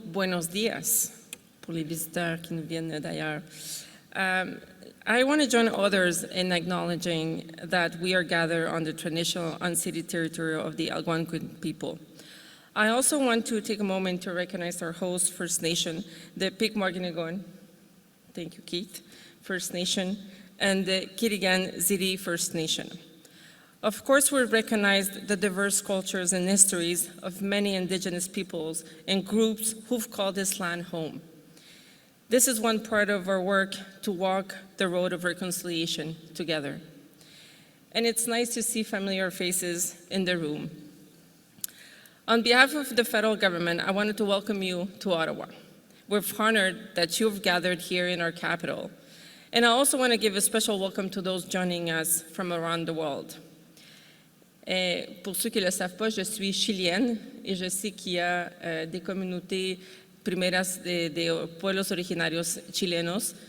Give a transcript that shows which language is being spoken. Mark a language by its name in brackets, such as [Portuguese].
[Spanish] Buenos dias [French] pour les visiteurs qui nous viennent d'ailleurs. [English] I want to join others in acknowledging that we are gathered on the traditional unceded territory of the Algonquin people. I also want to take a moment to recognize our host First Nation, the Picmoaginigon, thank you Keith, First Nation, and the Kitigan Ziti First Nation. Of course, we recognize the diverse cultures and histories of many Indigenous peoples and groups who've called this land home. This is one part of our work to walk the road of reconciliation together. And it's nice to see familiar faces in the room. On behalf of the federal government, I wanted to welcome you to Ottawa. We're honored that you've gathered here in our capital. And I also want to give a special welcome to those joining us from around the world. [French] Pour ceux qui ne le savent pas, je suis chilienne et je sais qu'il y a des communautés [Spanish] primeras de pueblos originarios chilenos.